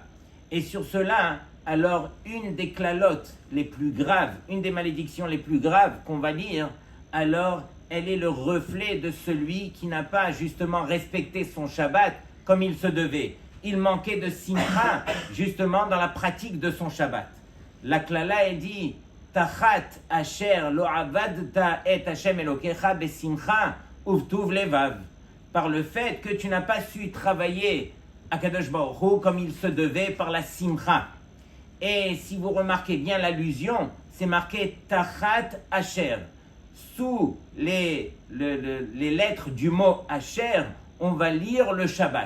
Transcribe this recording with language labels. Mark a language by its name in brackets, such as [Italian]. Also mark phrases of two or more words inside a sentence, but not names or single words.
[French] Et sur cela, alors une des klalotes les plus graves, une des malédictions les plus graves qu'on va lire, alors elle est le reflet de celui qui n'a pas justement respecté son Shabbat comme il se devait. Il manquait de simcha justement dans la pratique de son Shabbat. La klala elle dit [Hebrew] תחת אשר לא עבדת את ה׳ אלוקיך בשמחה ובטוב לבב. [French] Par le fait que tu n'as pas su travailler à [Hebrew] קדוש ברוך הוא [French] comme il se devait par la simcha. Et si vous remarquez bien l'allusion, c'est marqué [Hebrew] תחת אשר. [French] Sous les lettres du mot asher, on va lire le Shabbat.